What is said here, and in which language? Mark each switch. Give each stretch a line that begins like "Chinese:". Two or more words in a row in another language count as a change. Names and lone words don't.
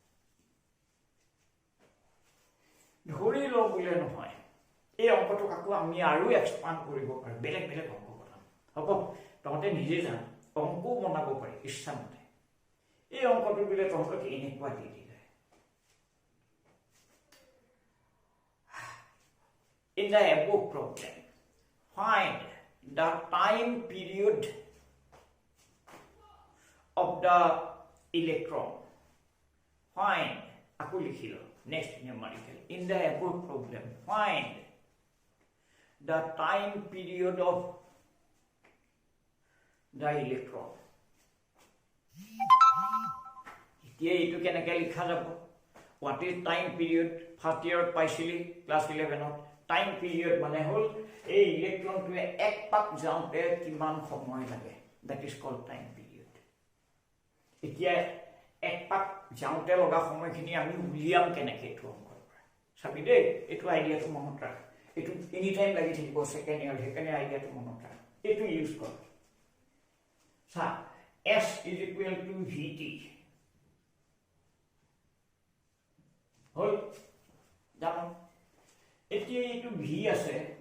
Assamese: ধৰি লওঁ বোলে নহয় এই অংকটোক আকৌ আমি আৰু এক্সপাণ্ড কৰিব পাৰোঁ বেলেগ বেলেগ অংক বনাম হ'ব তহঁতে নিজে জান অংকও বনাব পাৰি ইচ্ছামতে এই অংকটো বোলে তহঁতক এনেকুৱা দি দিলে
English: in the above problem find the time period of the electron find
Assamese: আকৌ লিখিলো
English: next numerical in the above problem find the time period of the electron এতিয়া এইটো কেনেকৈ লিখা
Assamese: যাব
English: what is time period first year
Assamese: পাইছিলি class 11
English: time period
Assamese: মানে হ'ল এই ইলেক্ট্ৰনটোৱে এক পাক যাওঁতে কিমান সময় লাগে
English: that is called time period
Assamese: এতিয়া এক পাক যাওঁতে লগা সময়খিনি আমি উলিয়াম কেনেকৈ এইটো অংকৰ পৰা চাবি দেই এইটো আইডিয়াটো মনত ৰাখ এইটো
English: any time
Assamese: লাগি থাকিব ছেকেণ্ড ইয়াৰ সেইকাৰণে আইডিয়াটো মনত ৰাখ এইটো ইউজ কৰ চা
English: s is equal to v t
Assamese: হ'ল জানো এতিয়া এইটো ভি আছে